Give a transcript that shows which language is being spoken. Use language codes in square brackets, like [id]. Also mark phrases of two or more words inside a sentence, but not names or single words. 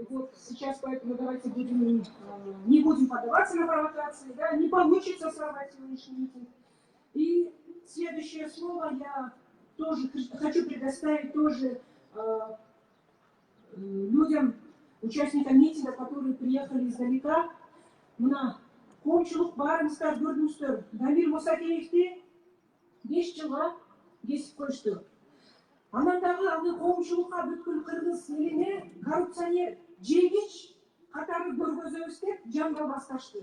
[ru] Вот сейчас поэтому давайте будем, не будем поддаваться на провокации, да, не получится сорвать сегодняшний митинг. И следующее слово я тоже хочу предоставить тоже людям, участникам митинга, которые приехали издалека. [ky] Мына коомчулук баарыңыздар көрдүңүздөр. Дамир Мусакеевди 5 жылга кесип коюшту. Анан дагы аны коомчулукка бүткүл кыргыз элине коррупционер, жегич катары көргөзөбүз деп жанга басташты.